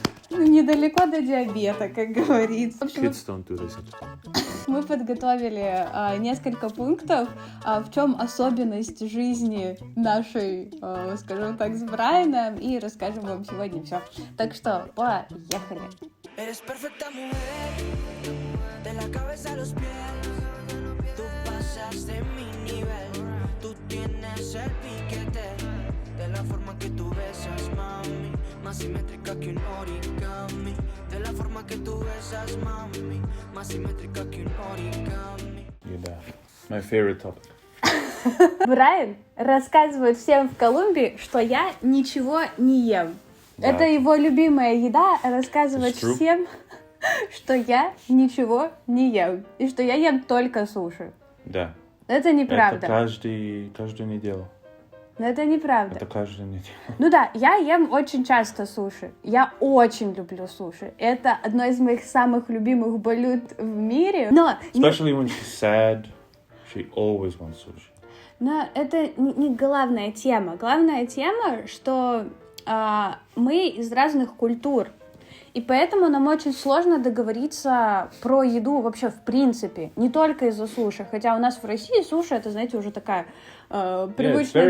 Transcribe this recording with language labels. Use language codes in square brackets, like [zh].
[ru] Ну, недалеко до диабета, как говорится. В общем, [en] Kids don't do this. [ru] мы подготовили несколько пунктов, в чем особенность жизни нашей, скажем так, с Брайаном, и расскажем вам сегодня все. Так что, поехали! [es] Eres perfecta mujer, de la cabeza a los pies. Tú pasas de mi nivel, tú tienes el piquete. De la forma que tú besas, mami, más simétrica que un origami. De la forma que tú besas, mami, más simétrica que un origami. [en] Yeah, my favorite topic. [ru] Брайан рассказывает всем в Колумбии, что я ничего не ем. Да. Это его любимая еда — рассказывать [en] It's true. [ru] всем, что я ничего не ем. И что я ем только суши. Да. Это неправда. Это каждую неделю. Но это неправда. Это каждую неделю. Ну да, я ем очень часто суши. Я очень люблю суши. Это одно из моих самых любимых блюд в мире. Но, [en] Especially when she's sad, she always wants sushi. [ru] но это не главная тема. Главная тема, что мы из разных культур. И поэтому нам очень сложно договориться про еду вообще в принципе. Не только из-за суши. Хотя у нас в России суши — это, знаете, уже такая привычная